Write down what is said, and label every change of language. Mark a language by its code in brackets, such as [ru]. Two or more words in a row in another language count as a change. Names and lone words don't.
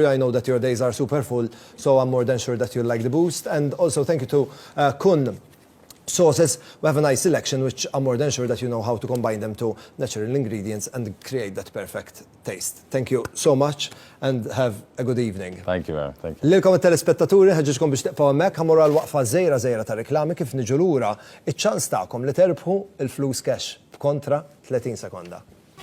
[en] I know that your days are super full, so I'm more than sure that you'll like the boost. And also thank you to Kun sauces. We have a nice selection, which I'm more than sure that you know how to combine them to natural ingredients and create that perfect taste. Thank you so much and have a good evening. Thank you, Aaron. Thank you. [mt] Lilkom il-telespettaturi, ħeġġiġkom biex teqfaw hemmhekk, ħammur għal waqfa żejra ta' reklami kif niġu lura iċ-ċans tagħkom li terbħu il-flus cash b'kontra 30 sekonda.